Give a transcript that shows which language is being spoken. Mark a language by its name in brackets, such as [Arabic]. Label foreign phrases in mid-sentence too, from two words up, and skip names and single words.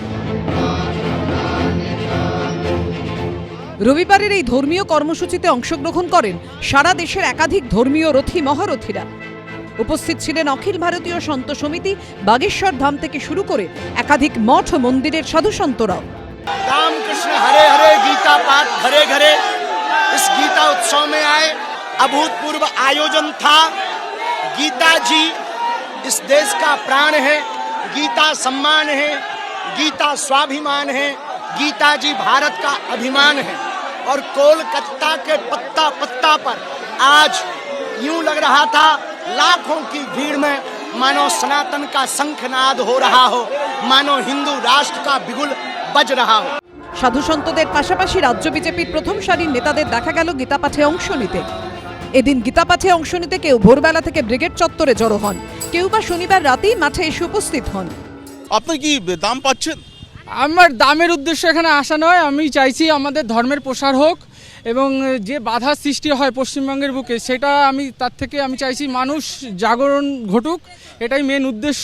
[Bangla] রবিবারের এই ধর্মীয় কর্মসূচিতে অংশগ্রহণ করেন সারা দেশের একাধিক ধর্মীয় রথী মহারথীরা। উপস্থিত ছিলেন অখিল ভারতীয় সন্ত সমিতি, বাগেশ্বর ধাম থেকে শুরু করে একাধিক মঠ ও মন্দিরের সাধু সন্তরাও। [Hindi] रामकृष्ण हरे हरे गीता पाठ घरे घरे इस गीता उत्सव में आए। अभूतपूर्व आयोजन था। गीता जी इस देश का प्राण है, गीता सम्मान है, गीता स्वाभिमान है, गीता जी भारत का अभिमान है। और कोलकाता के पत्ता पत्ता पर आज यूं लग रहा था लाखों की भीड़ में मानो सनातन का शंखनाद हो रहा हो, मानो हिंदू राष्ट्र का बिगुल बज रहा हो। [Bangla] সাধু সন্তদের পাশাপাশি রাজ্য বিজেপির প্রথম সারির নেতাদের দেখা গেল গীতা পাঠে অংশ নিতে। এদিন গীতাপাঠে অংশ নিতে কেউ ভোরবেলা থেকে ব্রিগেড চত্বরে জড়ো হন, কেউ বা শনিবার রাতেই মাঠে এসে উপস্থিত হন। আপনি কি দাম পাচ্ছেন? আমার দামের উদ্দেশ্য এখানে আসা নয়, আমি চাইছি আমাদের ধর্মের প্রসার হোক এবং যে বাধা সৃষ্টি হয় পশ্চিমবঙ্গের বুকে সেটা তার থেকে আমি চাইছি মানুষ জাগরণ ঘটুক, এটাই মেন উদ্দেশ্য।